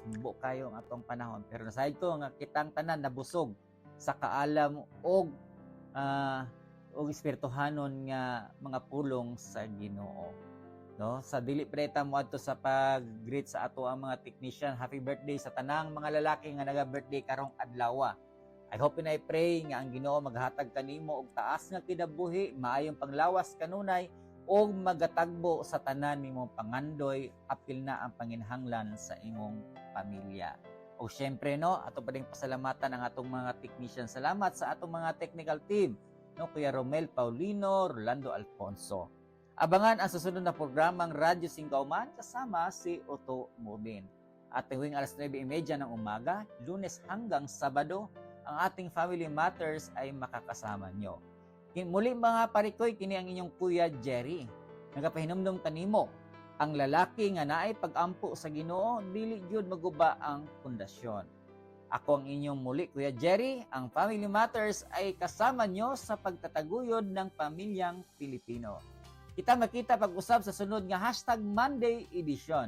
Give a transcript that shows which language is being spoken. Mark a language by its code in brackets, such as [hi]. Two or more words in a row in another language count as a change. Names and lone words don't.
[ceb] Mubo kayo ang atong panahon. Pero nasayad ko nga kitang tanan nabusog sa kaalam og espirituhanon nga mga pulong sa Ginoo. No, sa dili preta mo adto sa pag-greet sa ato ang mga technician. Happy birthday sa tanang mga lalaki nga naga-birthday karong adlaw. [en] I hope and I pray [ceb] nga ang Ginoo maghatag kanimo og taas nga kinabuhi, maayong panglawas kanunay og magatagbo sa tanan nimong pangandoy, apil na ang panginhanglan sa imong pamilya. O syempre no, ato pa ding pasalamatan ang atong mga technician. Salamat sa atong mga [en] technical team, [ceb] no, Kuya Romel Paulino, Rolando Alfonso. [tl] Abangan ang susunod na programang Radyo Singkauman kasama si Otto Mubin. At tuwing alas 9:30 ng umaga, Lunes hanggang Sabado, ang ating Family Matters ay makakasama nyo. [ceb] Muli mga parikoy, kini ang inyong Kuya Jerry. Nagapahinumdum kanimo, ang lalaki nga naay pag-ampo sa Ginoo, dili gyud maguba ang pundasyon. Ako ang inyong muli, Kuya Jerry. [tl] Ang Family Matters ay kasama nyo sa pagtataguyod ng pamilyang Pilipino. [ceb] Kita makita pag-usab sa sunod nga #Monday edition.